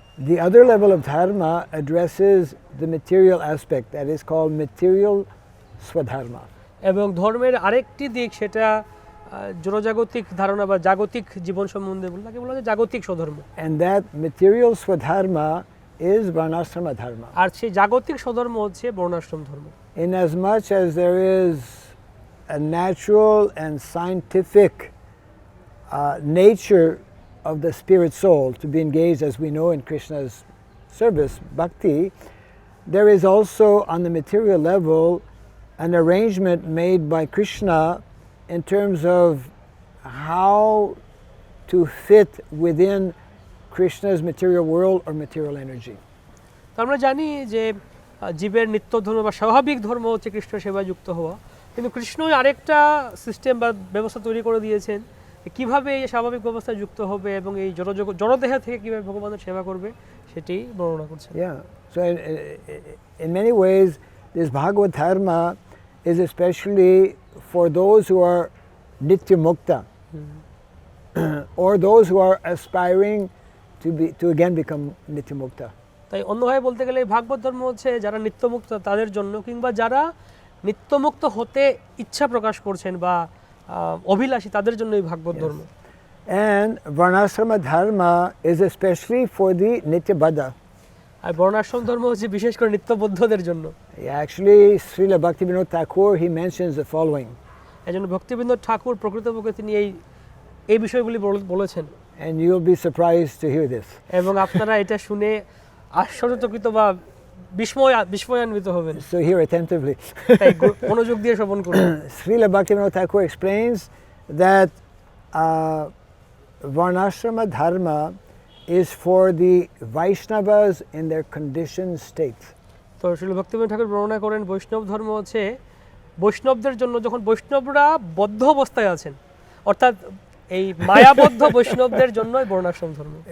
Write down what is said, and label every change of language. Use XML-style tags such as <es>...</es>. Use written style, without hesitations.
<en>The other level of dharma addresses the material aspect, that is called material swadharma.</en> <bn>এবং ধর্মের আরেকটি দিক সেটা জড়জাগতিক ধারণা বা জাগতিক জীবন সম্বন্ধে বলতে বলা হয় জাগতিক স্বধর্ম।</bn> <en>And that material swadharma is Varnasrama dharma.</en> <bn>আর সেই জাগতিক স্বধর্ম হচ্ছে বর্ণাশ্রম ধর্ম।</bn> <en>In as much as there is a natural and scientific nature of the spirit soul to be engaged, as we know, in Krishna's service, Bhakti, there is also on the material level an arrangement made by Krishna in terms of how to fit within Krishna's material world or material energy.</en> <bn>তো আমরা জানি যে জীবের নিত্য ধর্ম বা স্বাভাবিক ধর্ম হচ্ছে কৃষ্ণ সেবায় যুক্ত হওয়া, কিন্তু কৃষ্ণই আরেকটা সিস্টেম বা ব্যবস্থা তৈরি করে দিয়েছেন কিভাবে এই স্বাভাবিক ব্যবস্থায় যুক্ত হবে এবং এই জড়দেহ থেকে কিভাবে ভগবানের সেবা করবে সেটি বর্ণনা করছেন।</bn> <en>Yeah, so in many ways this Bhagavad Dharma is especially for those who are Nitya Mukta or those who are aspiring to again become nityamukta.</en> <bn>তাই অন্যভাবে বলতে গেলে এই ভাগবত ধর্ম হচ্ছে যারা নিত্যমুক্ত তাদের জন্য, কিংবা যারা নিত্যমুক্ত হতে ইচ্ছা প্রকাশ করছেন বা অভিলাষী তাদের জন্য এই ভাগবত ধর্ম।</bn> <en>And Varnasrama dharma is especially for the nityabadha.</en> <bn>আর বর্ণাশ্রম ধর্ম হচ্ছে বিশেষ করে নিত্যবদ্ধদের জন্য।</bn> <en>Actually, Srila Bhaktivinoda Thakur, he mentions the following.</en> <bn>এজন্য ভক্তিবিনোদ ঠাকুর প্রকৃতপক্ষে তিনি এই বিষয়গুলি বলেছেন।</bn> <en>And you'll be surprised to hear this.</en> <bn>এবং আপনারা এটা শুনে আশ্চর্যচকিত বা বিস্ময়ান্বিত হবেন।</bn> <en>So hear attentively.</en> <bn>তাই মনোযোগ দিয়ে শ্রবণ করুন।</bn> <en>Srila Bhaktivinoda Thakur explains that Varnasrama dharma is for the Vaishnavas in their conditioned state.</en> <bn>তো শ্রীল ভক্তিবিনোদ ঠাকুর বর্ণনা করেন বৈষ্ণব ধর্ম হচ্ছে বৈষ্ণবদের জন্য যখন বৈষ্ণবরা বদ্ধ অবস্থায় আছেন, অর্থাৎ এই মায়াবদ্ধ বৈষ্ণবদের জন্যই বর্ণাশ্রম ধর্ম।</bn>